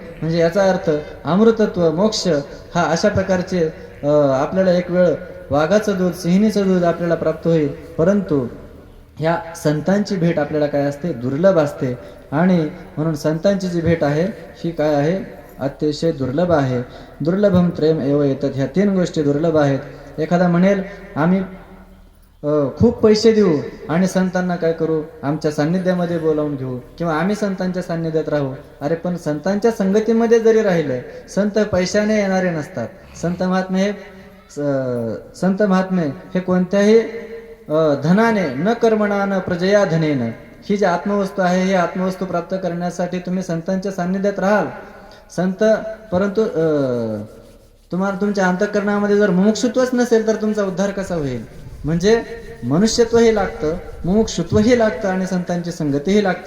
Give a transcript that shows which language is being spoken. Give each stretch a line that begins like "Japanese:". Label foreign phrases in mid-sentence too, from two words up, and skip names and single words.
Marathi: म्हणजे याचा अर्थ अमृतत्व, मोक्ष हा अशा प्रकारचे आपल्याला एक वेळ वाघाचं दूध, सिंहिणीचं दूध आपल्याला प्राप्त होईल. परंतु ह्या संतांची भेट आपल्याला काय असते? दुर्लभ असते. आणि म्हणून संतांची जी भेट आहे ही काय आहे? अतिशय दुर्लभ आहे.
Sanskrit: दुर्लभम त्रयम एव एतत्,
Marathi: ह्या तीन गोष्टी दुर्लभ आहेत. एखादा म्हणेल आम्ही खूप पैसे देऊ आणि संतांना काय करू? आमच्या सान्निध्यामध्ये बोलावून घेऊ किंवा आम्ही संतांच्या सान्निध्यात राहू. अरे पण संतांच्या संगतीमध्ये जरी राहिलं, संत पैशाने येणारे नसतात. संत महात्मे हे कोणत्याही धनाने
Sanskrit: न कर्मणा न प्रजया धनेन,
Marathi: ही जी आत्मवस्तू आहे ही आत्मवस्तू प्राप्त करण्यासाठी तुम्ही संतांच्या सान्निध्यात राहाल. परंतु तुम्हाला तुमच्या अंतःकरणामध्ये जर मुमुक्षुत्वच नसेल तर तुमचा उद्धार कसा होईल? म्हणजे मनुष्यत्वही लागतं, मुमुक्षुत्वही लागतं आणि संतांची संगतीही लागते.